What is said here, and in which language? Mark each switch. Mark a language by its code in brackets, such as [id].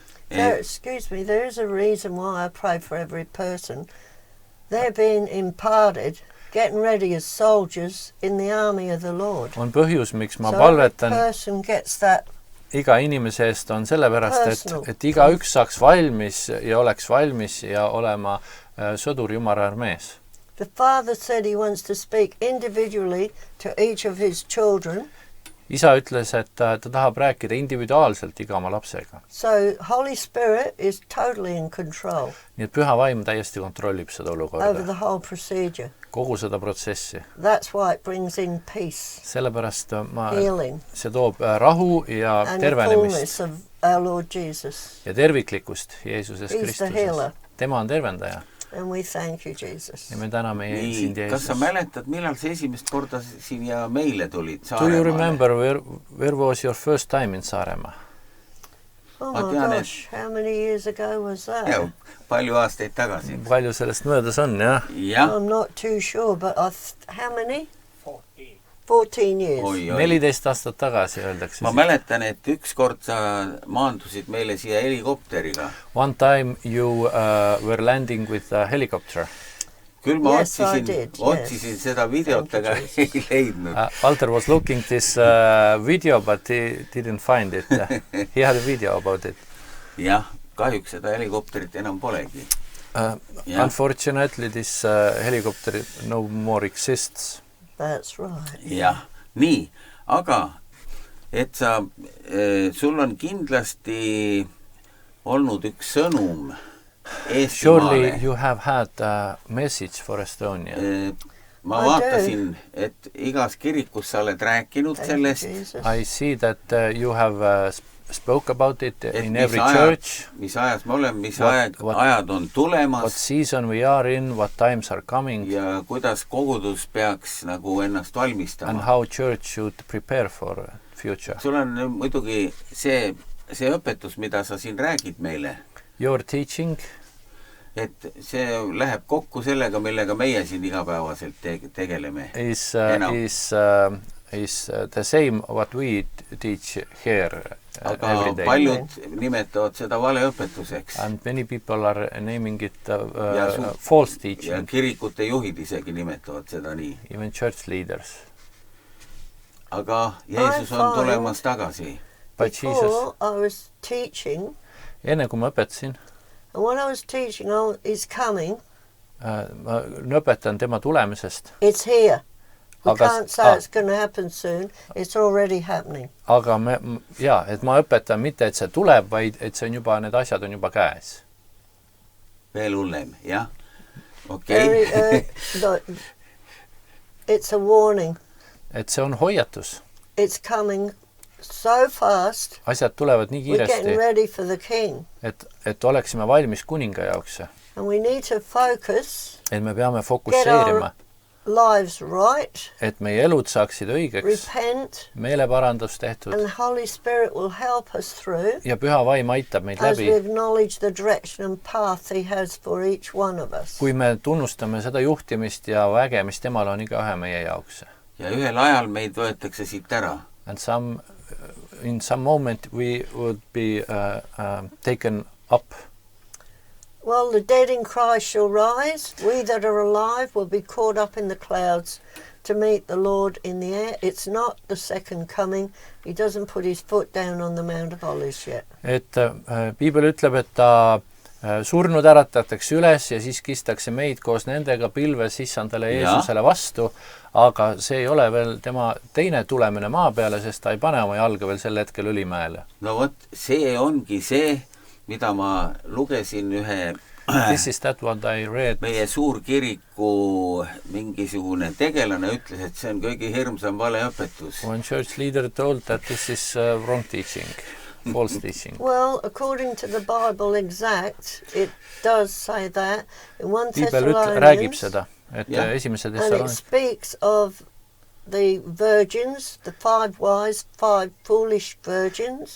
[en] Excuse me, there is a reason why I pray for every person. They're being imparted, getting ready as soldiers in the army of the Lord. [et] On põhjus, miks ma [en] so [et] palvetan... [en] every person gets that [et] iga inimese eest on sellepärast, et iga üks saaks valmis ja oleks valmis ja olema sõdur Jumala armees. [en] The Father said he wants to speak individually to each of his children. [et] Isa ütles, et ta tahab rääkida individuaalselt iga oma lapsega. [en] So Holy Spirit is totally in control. [et] Nii et püha vaim täiesti kontrollib seda olukorda. [en] Over the whole procedure. [et] Kogu seda protsessi. [en] That's why it brings in peace. [et] Sellepärast [en] healing. [et] See toob rahu ja tervenemist. [en] And the fullness of our Lord Jesus. [et] Ja terviklikkust Jeesuses [en] He's [et] Kristuses. [en] The healer. [et] Tema on tervendaja. [en] And we thank you, Jesus. [et] Ja me täname sind, Jeesus. Kas sa mäletad, millal sa esimest korda siin ja meile tulid Saaremaale? [en] Do you remember where was your first time in Saaremaa? Oh my gosh, how many years ago was that? [et] Ja, palju aastaid tagasi. Palju sellest möödas on, jah? [en] I'm not too sure, but how many? 14 years. [et] 14 aastat tagasi öeldakse. Ma mäletan, et üks kord sa maandusid meile siia helikopteriga. [en] One time you were landing with a helicopter. [et] Küll ma otsisin seda videot, aga ei leidnud. [en] Walter was looking this video, but he didn't find it. He had a video about it. [et] Jah, kahjuks seda helikopterit enam polegi. [en] Unfortunately, this helicopter no more exists. That's right. [et] Jah, nii, aga et sul on kindlasti olnud üks sõnum Eestimaale. [en] Surely you have had a message for Estonia. [et] Ma vaatasin, et igas kirikus sa oled rääkinud sellest. [en] I see that you have spoke about it in every church. [et] Mis ajas me oleme, mis ajad on tulemas. [en] What season we are in, what times are coming. [et] Ja kuidas kogudus peaks nagu ennast valmistama. [en] And how church should prepare for future. [et] Sul on muidugi see õpetus, mida sa siin räägid meile. [en] Your teaching. [et] Et see läheb kokku sellega, millega meie siin igapäevaselt tegeleme. [en] Is the same what we teach here every day. [et] Aga paljud nimetavad seda valeõpetuseks. [en] And many people are naming it false teaching. [et] Ja kirikute juhid isegi nimetavad seda nii. [en] Even church leaders. [et] Aga Jeesus on tulemas tagasi. [en] Before I was teaching, [et] enne kui ma õpetasin, [en] and when I was teaching, he's coming. [et] Ma õpetan tema tulemisest. [en] It's here. We can't say it's going to happen soon. It's already happening. [et] Aga et ma õpetan mitte, et see tuleb, vaid et see on juba, need asjad on juba käes. Veel hullem, jah? Okei. [en] It's a warning. [et] Et see on hoiatus. [en] It's coming so fast. [et] Asjad tulevad nii kiiresti. [en] We're getting ready for the king. [et] Et oleksime valmis kuninga jaoks. [en] And we need to focus. [et] Et me peame fokusseerima. [en] Lives right. [et] Et meie elud saaksid õigeks. [en] Repent. [et] Meeleparandus tehtud. [en] And the Holy Spirit will help us through. [et] Ja Püha Vaim aitab meid [en] as [et] läbi. [en] we acknowledge the direction and path he has for each one of us. [et] Kui me tunnustame seda juhtimist ja väge, mis temal on igaühe meie jaoks. Ja ühel ajal meid võetakse siit ära. [en] And in some moment we would be taken up. Well, the dead in Christ shall rise. We that are alive will be caught up in the clouds to meet the Lord in the air. It's not the second coming. He doesn't put his foot down on the Mount of Olives yet. [et] Et Piibel ütleb, et ta surnud äratatakse üles ja siis kistakse meid koos nendega pilves issandale Jeesusele vastu, aga see ei ole veel tema teine tulemine maa peale, sest ta ei pane oma jalga veel sel hetkel Ülimäele. No vot, see ongi see, mida ma lugesin ühe [en] This is that what I read. [et] Meie suurkiriku mingisugune tegelane ütles, et see on kõige hirmsam valeõpetus. [en] One church leader told that this is wrong teaching. False teaching. Well, according to the Bible exact, it does say that in 1 [et] Thessalonians, räägib seda, et esimese [en] and it speaks of the virgins, the 5 wise, 5 foolish virgins.